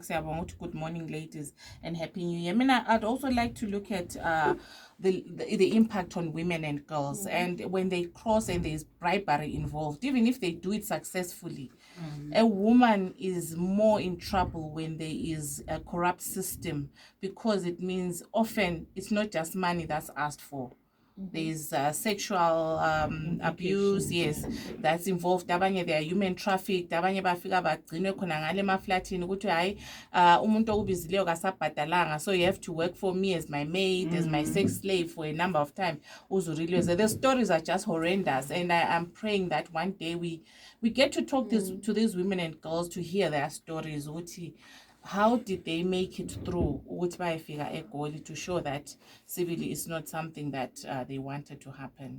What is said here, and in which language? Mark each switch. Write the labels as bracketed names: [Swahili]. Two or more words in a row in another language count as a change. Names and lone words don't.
[English] Good morning, ladies, and Happy New Year. I mean, I'd also like to look at the impact on women and girls, and when they cross and there's bribery involved, even if they do it successfully, a woman is more in trouble when there is a corrupt system, because it means often it's not just money that's asked for. There's sexual abuse, yes, that's involved. Abanye they are human trafficked. [North Ndebele] Abanye bafika bagcine khona ngale emaflatini ukuthi hayi umuntu okubizileyo kasabhadalanga, [English] so you have to work for me as my maid, as my sex slave for a number of time. The stories are just horrendous, and I am praying that one day we get to talk to these women and girls to hear their stories. How did they make it through to show that civilly is not something that they wanted to happen?